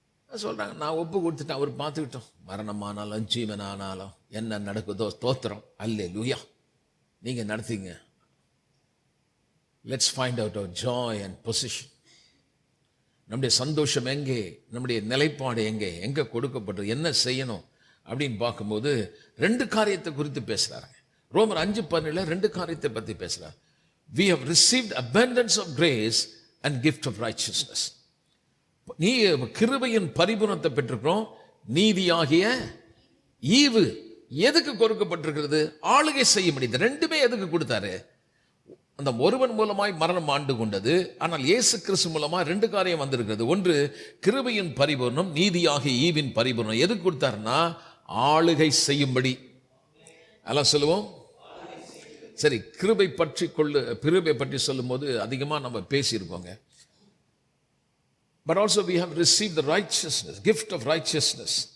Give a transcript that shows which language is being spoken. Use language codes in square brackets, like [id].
[ta] சொல்றாங்க, நான் ஒப்பு கொடுத்துட்டேன், அவர் பார்த்துக்கிட்டோம். மரணமானாலும் ஜீவனானாலும் என்ன நடக்குதோ ஸ்தோத்திரம், அல்லேலூயா. நீங்க நடத்தீங்க. [en] Let's find out our joy and position. [ta] நம்முடைய சந்தோஷம் எங்கே, நம்முடைய நிலைப்பாடு எங்கே கொடுக்கப்பட்டது, என்ன செய்யணும் அப்படின்னு பார்க்கும்போது ரெண்டு காரியத்தை குறித்து பேசுறாங்க. ரோமர் 5:17 ரெண்டு காரியத்தை பற்றி பேசுறார். [en] We have received abundance of grace and gift of righteousness. [ta] நீ கிருபையின் பரிபூரணத்தை பெற்றிருக்கிறோம். நீதியாகிய ஈவு எதுக்கு கொடுக்கப்பட்டிருக்கிறது? ஆளுகை செய்ய முடியுது. ரெண்டுமே எதுக்கு கொடுத்தாரு? அந்த ஒருவன் மூலமாய் மரணம் ஆண்டு கொண்டது. ஆனால் இயேசு கிறிஸ்து மூலமாக ரெண்டு காரியம் வந்திருக்கிறது. ஒன்று கிருபையின் பரிபூரணம், நீதியாகிய ஈவின் பரிபூரணம். எதுக்கு கொடுத்தாருன்னா ஆளுகை செய்யும்படி. எல்லாம் சொல்லுவோம். சரி, கிருபை பற்றி சொல்லும் போது அதிகமா நம்ம பேசியிருக்கோங்க. [en] But also we have received the righteousness, gift of righteousness.